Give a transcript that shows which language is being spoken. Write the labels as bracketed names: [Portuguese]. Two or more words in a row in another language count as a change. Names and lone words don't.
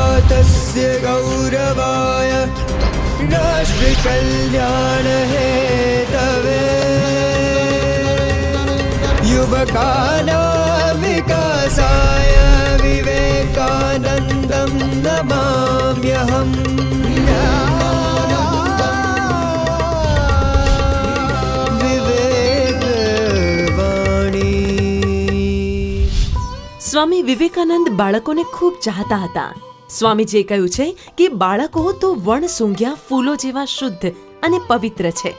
[Sanskrit] तस्य गौरवाय राष्ट्रकल्याण हेतवे युवकानां विकासाय विवेकानन्दं नमाम्यहम्। [Gujarati] સ્વામી વિવેકાનંદ બાળકોને ખૂબ ચાહતા હતા. સ્વામીજીએ કહ્યું છે કે બાળકો તો વણ સૂંઘ્યા ફૂલો જેવા શુદ્ધ અને પવિત્ર છે.